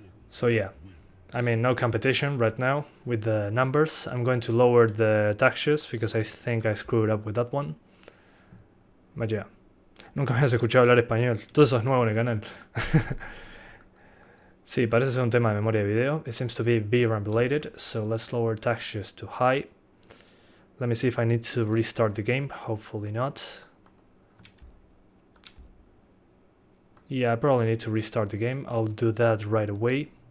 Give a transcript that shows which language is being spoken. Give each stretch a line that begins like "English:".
English: So yeah, I mean, no competition right now with the numbers. I'm going to lower the textures because I think I screwed up with that one. But yeah,
Spanish: nunca me has escuchado hablar español. Todo eso es nuevo en el canal. Sí, parece ser un tema de memoria de video.
English: It seems to be VRAM related, so let's lower textures to high. Let me see if I need to restart the game. Hopefully not. Yeah, I probably need to restart the game. I'll do that right away.